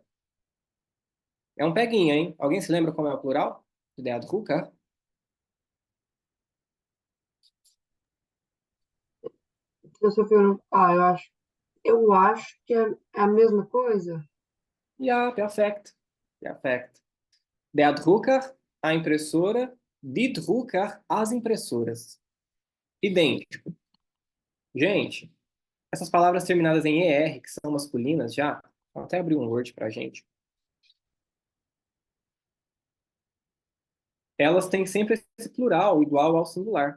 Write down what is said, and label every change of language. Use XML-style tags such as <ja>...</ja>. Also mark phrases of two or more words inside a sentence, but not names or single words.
<pt>É um peguinha, hein? Alguém se lembra como é o plural?</pt> <de>De Der Drucker? Filosofia, eu acho que é a mesma coisa. Ja, perfect. Perfect. Der Drucker,</de> <pt>a impressora.</pt> <de>Die Drucker,</de> <pt>as impressoras. Idêntico. Gente, essas palavras terminadas em ER, que são masculinas já, vou até abrir um Word pra gente. Elas têm sempre esse plural igual ao singular.</pt>